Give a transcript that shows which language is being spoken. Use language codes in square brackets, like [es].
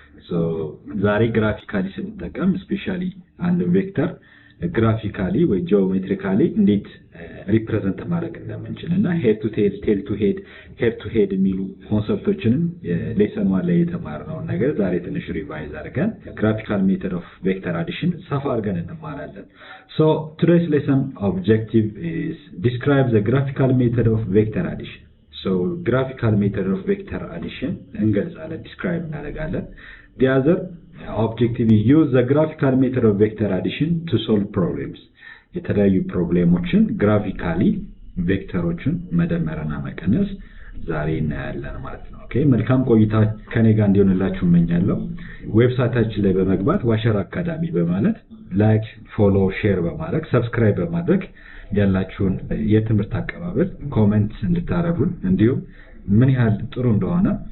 [am] So ዛሬ ግራፊካሊ ስንጠቀም especially አንድ ቬክተር ግራፊካሊ ወይ ጂኦሜትሪካሊ እንዴት ሪፕሬዘንት ማድረግ እንደምንችልና ሄድ ቱ ቴል ቴል ቱ ሄድ የሚሉ ኮንሰፕቶችን ሌሰን 1 ላይ የተማርነው ነገር ዛሬ ትንሽ ሪቫይዝ አድርገን [en] graphical method of vector addition [am] ሰፋ አድርገን እንማራለን። [en] So today's lesson objective is describe the graphical method of vector addition. So graphical method of vector addition [am] እንገልጻለን፣ [en] describe [am] እናደርጋለን። [en] The other objective is use the graphical method of vector addition to solve problems. [am] የተለያዩ ፕሮብሌሞችን ግራፊካሊ ቬክተሮችን መደመርና መቀነስ ዛሬ እናያለን ማለት ነው። ኦኬ መልካም ቆይታ ከኔ ጋር እንዲሆንላችሁ እመኛለሁ። ዌብሳይታችን ላይ በመግባት ዋሸር አካዳሚ በማለት ላይክ፣ ፎሎ፣ ሼር በማድረግ ሰብስክራይብ በማድረግ ያላችሁን የትምህርት አቀባበል ኮሜንት እንድታረጉን እንዲሁም ምን ያህል ጥሩ እንደሆነ